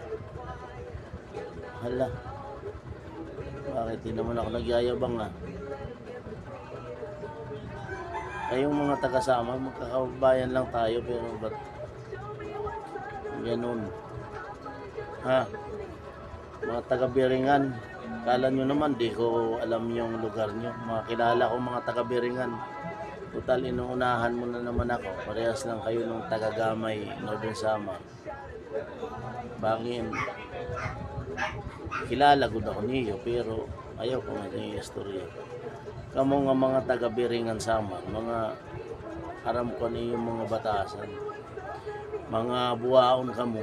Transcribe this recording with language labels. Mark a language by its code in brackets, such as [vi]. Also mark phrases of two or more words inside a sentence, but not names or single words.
[tl] Hala, bakit di naman ako nagyayabang Kayong mga taga-Samar, magkakabayan lang tayo, pero ba't ganun? Mga taga-Biringan, kala nyo naman di ko alam yung lugar nyo. Mga kilala ko mga taga-Biringan. Total, inuunahan mo na naman ako. Parehas lang kayo nung taga-Gamay, Northern Samar. [war] Bangin, kilala gud ako niyo, pero ayaw ko nga yung istorya. Kamo nga mga taga-Biringan Samar, mga aram ko niyo mga batasan. Mga buwaon kamo.